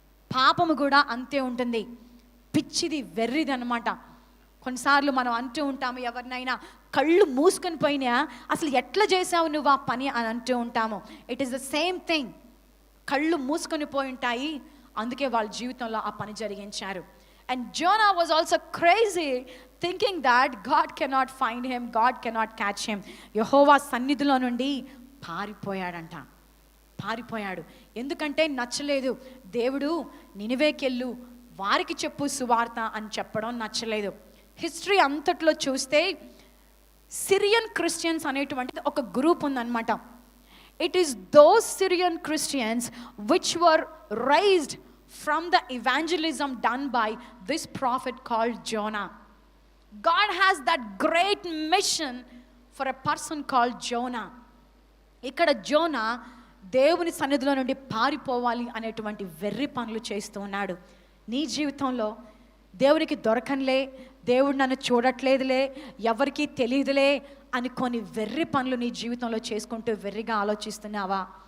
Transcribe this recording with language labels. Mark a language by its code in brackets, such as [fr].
[te] పాపము కూడా అంతే ఉంటుంది, పిచ్చిది, వెర్రిది అనమాట. కొన్నిసార్లు మనం అంటూ ఉంటాము, ఎవరినైనా కళ్ళు మూసుకొని పోయినా అసలు ఎట్లా చేసావు నువ్వు ఆ పని అని అంటూ ఉంటాము. [en] It is the same thing. [te] కళ్ళు మూసుకొని పోయి ఉంటాయి, అందుకే వాళ్ళ జీవితంలో ఆ పని జరిగించారు. [en] And Jonah was also crazy thinking that God cannot find him, God cannot catch him. Jehovah సన్నిధిలో నుండి పారిపోయాడంట. పారిపోయాడు ఎందుకంటే నచ్చలేదు. దేవుడు నినివేకెళ్ళు, వారికి చెప్పు సువార్త అని చెప్పడం నచ్చలేదు. హిస్టరీ అంతట్లో చూస్తే సిరియన్ క్రిస్టియన్స్ అనేటువంటిది ఒక గ్రూప్ ఉందన్నమాట. It is those Syrian Christians which were raised from the evangelism done by this prophet called Jonah. God has that great mission for a person called Jonah. [te] ఇక్కడ జోనా దేవుని సన్నిధిలో నుండి పారిపోవాలి అనేటువంటి వెర్రి పనులు చేస్తూ ఉన్నాడు. నీ జీవితంలో దేవునికి దొరకనులే, దేవుడు నన్ను చూడట్లేదులే, ఎవరికీ తెలియదులే అని కొన్ని వెర్రి పనులు నీ జీవితంలో చేసుకుంటూ వెర్రిగా ఆలోచిస్తున్నావా?